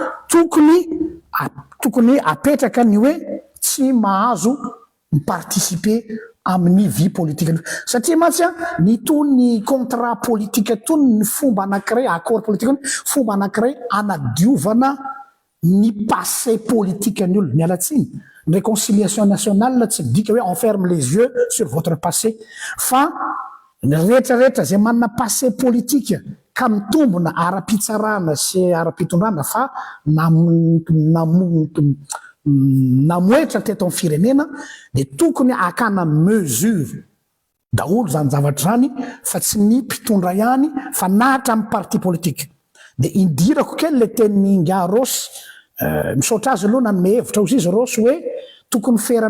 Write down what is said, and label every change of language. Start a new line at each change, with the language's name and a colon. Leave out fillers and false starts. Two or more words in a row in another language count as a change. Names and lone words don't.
Malagasy: tokony apetraka ny hoe tsy mahazo miparticiper amin'ny
French: vie politique
Malagasy: satria mantsy ny tony
French: contrat politique
Malagasy: tony ny fomba anankiray
French: accord politique
Malagasy: fomba anankiray anadiovana ny
French: passé politique
Malagasy: ny olo ny alatsiny
French: réconciliation nationale
Malagasy: tsy midika hoe
French: on ferme les yeux sur votre passé
Malagasy: fa rehetrarehetra zay manana
French: passé politique
Malagasy: ka mitombona ara-pitsarana sy ara-pitondrana fa namoetra teto amin'ny firenena de tokony akana mesure daholo zany zavatra zany fa tsy ny mpitondra ihany fa nahatra amin'ny
French: parti politique
Malagasy: de indirako kely le teny nga Rosy misaotra azy aloha nanome hevitra ozy izy Rosy hoe tokony ferana